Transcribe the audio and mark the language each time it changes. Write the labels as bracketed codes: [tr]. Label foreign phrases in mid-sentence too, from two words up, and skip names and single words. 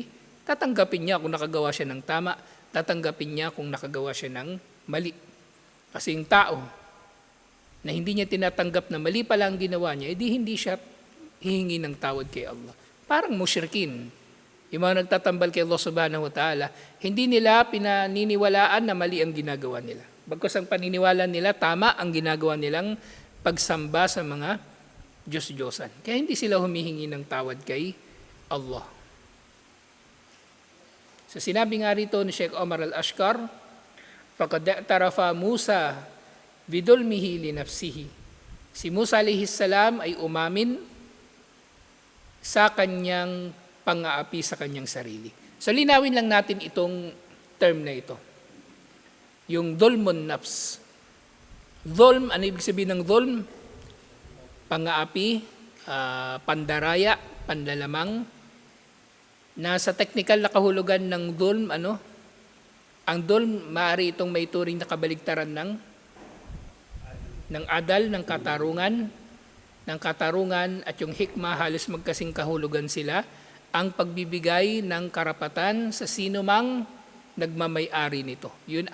[tl] Tatanggapin niya kung nakagawa siya ng tama, tatanggapin niya kung nakagawa siya ng mali. Kasi yung tao na hindi niya tinatanggap na mali pala ang ginawa niya, edi hindi siya hihingi ng tawad kay Allah. Parang musyrikin. Yung mga nagtatambal kay Allah [ar] سبحانه وتعالى, [tl] hindi nila pinaniniwalaan na mali ang ginagawa nila. Bagkus ang paniniwala nila, tama ang ginagawa nilang pagsamba sa mga Diyos-Diyosan. Kaya hindi sila humihingi ng tawad kay Allah. So sinabi nga rito ni Sheikh Omar al-Ashkar, [ar] فقد اعترف موسى بظلمه لنفسه. [tl] Si Musa [ar] عليه السلام [tl] ay umamin sa kanyang pang-aapi sa kanyang sarili. So linawin lang natin itong term na ito. Yung [ar] ظلم النفس. [tl] Dhulm, ano ibig sabihin ng dhulm? Pang-aapi, pandaraya, panlalamang. Nasa technical na kahulugan ng dhulm, ang dhulm, maaari itong may turing na kabaligtaran ng adal, ng katarungan at yung hikmah, halos magkasing kahulugan sila, ang pagbibigay ng karapatan sa sino mang nagmamay-ari nito.